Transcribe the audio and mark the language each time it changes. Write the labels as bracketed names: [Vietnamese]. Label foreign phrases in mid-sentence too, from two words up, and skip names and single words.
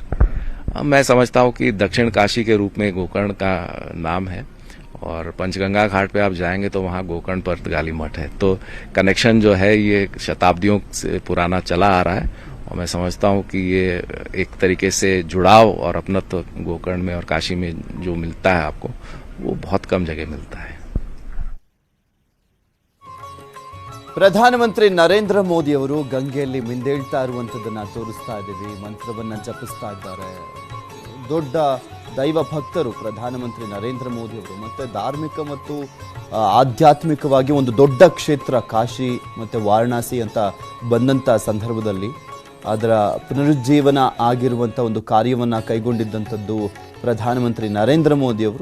[Hindi] मैं समझता हूँ कि दक्षिण काशी के रूप में गोकर्ण का नाम है और पंचगंगा घाट पे आप जाएंगे तो वहाँ गोकर्ण पर्तगाली मठ है। तो कनेक्शन जो है ये शताब्दियों से पुराना चला आ रहा है और मैं समझता हूँ कि ये एक तरीके से जुड़ाव और अपनत्व गोकर्ण में और काशी में जो मिलता है आपको, वो बहुत कम जगह मिलता है। [Kannada] ಪ್ರಧಾನಮಂತ್ರಿ ನರೇಂದ್ರ ಮೋದಿ ಅವರು ಗಂಗೆಯಲ್ಲಿ ಮಿಂದೇಳ್ತಾ ಇರುವಂಥದ್ದನ್ನು ತೋರಿಸ್ತಾ ಇದ್ದೀವಿ. ಮಂತ್ರವನ್ನು ಜಪಿಸ್ತಾ ಇದ್ದಾರೆ. ದೊಡ್ಡ ದೈವ ಭಕ್ತರು ಪ್ರಧಾನಮಂತ್ರಿ ನರೇಂದ್ರ ಮೋದಿ ಅವರು. ಮತ್ತೆ ಧಾರ್ಮಿಕ ಮತ್ತು ಆಧ್ಯಾತ್ಮಿಕವಾಗಿ ಒಂದು ದೊಡ್ಡ ಕ್ಷೇತ್ರ ಕಾಶಿ ಮತ್ತು ವಾರಣಾಸಿ ಅಂತ ಬಂದಂಥ ಸಂದರ್ಭದಲ್ಲಿ ಅದರ ಪುನರುಜ್ಜೀವನ ಆಗಿರುವಂಥ ಒಂದು ಕಾರ್ಯವನ್ನು ಕೈಗೊಂಡಿದ್ದಂಥದ್ದು ಪ್ರಧಾನಮಂತ್ರಿ ನರೇಂದ್ರ ಮೋದಿ ಅವರು.